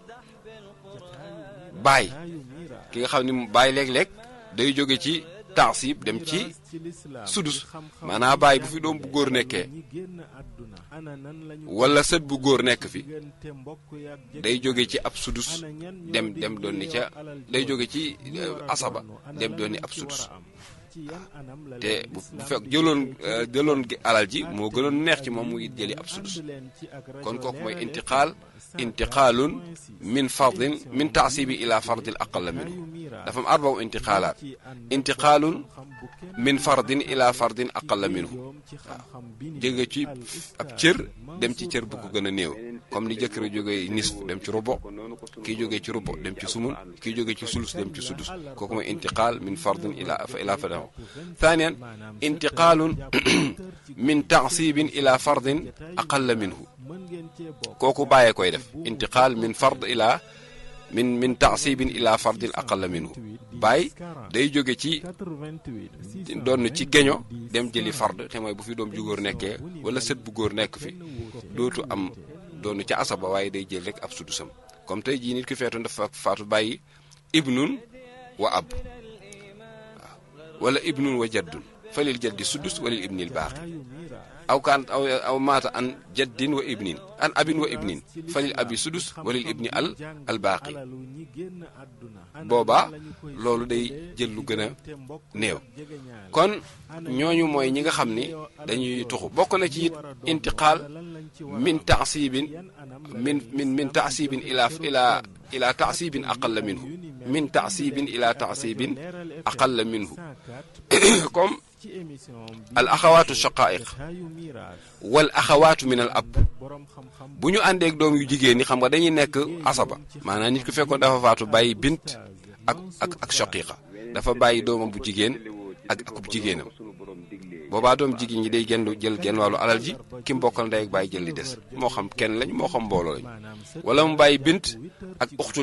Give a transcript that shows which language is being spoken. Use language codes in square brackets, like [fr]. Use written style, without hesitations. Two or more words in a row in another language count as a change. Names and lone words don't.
[wo] baay ki nga xam ne baay léeg-léeg day jóge ci tansib dem ci sudus maanaam baay bu fi doom bu góor nekkee wala sët bu góor nekk fi day jóge ci ab sudus dem doon ni ca day jóge ci asaba dem doon ni ab sudus te bu fekk jëloon alal ji moo gënoon neex ci moom muy jëli ab sudus kon kooku mooy [ar] انتقال من فرض من تعصيب إلى فرض أقل منه [wo] dafa am [ar] أربع انتقالات انتقال من فرض إلى فرض أقل منه [wo] waaw jóge ci ab cër dem ci cër bu ko gën a néew comme ni jëkkër jóge nisf dem ci rubo kii jóge ci rubo dem ci sumun kii jóge ci sulus dem ci sudus kooku mooy [ar] انتقال من فرض إلى فرض ثانيا انتقال من تعصيب إلى فرض أقل منه [wo] kooku bàyyee koy def [ar] انتقال من فرض إلى من تعصيب إلى فرض أقل منه [wo] baay day jóge ci doon ci geño dem jëli fard te mooy bu fi doom ju góor nekkee wala sët bu góor nekk fi dootu am doon ca asaba waaye day jël rek ab sudusam comme tey jii nit ki feetoon dafa faatu bàyyi [ar] ابن وأب [wo] waaw wala [ar] ابن وجد فللجد السدس وللابن الباقي أو كان أو مات عن جد وابن عن أب وابن فللأب السدس وللابن الباقي [wo] boobaa loolu day jël lu gën a néew. kon ñooñu mooy ñi nga xam ni dañuy tuxu. bokk na ci it [ar] انتقال من تعصيب من تعصيب إلى تعصيب أقل منه من تعصيب إلى تعصيب أقل منه [wo] comme [ar] الأخوات الشقائق والأخوات من الأب [wo] bu ñu àndeek doom yu jigéen ñi xam nga dañuy nekk asaba maanaam nit ku fekkoon dafa faatu bàyyi bint ak shaqiiqa dafa bàyyi doomam bu jigéen ak akub jigéenam boobaa doom jigéen ñi day jël genn wàllu alal ji ki mu bokkal ndey ak bàyyi jël li des moo xam kenn lañ moo xam mbooloo lañ wala mu bàyyi bint ak uxtuli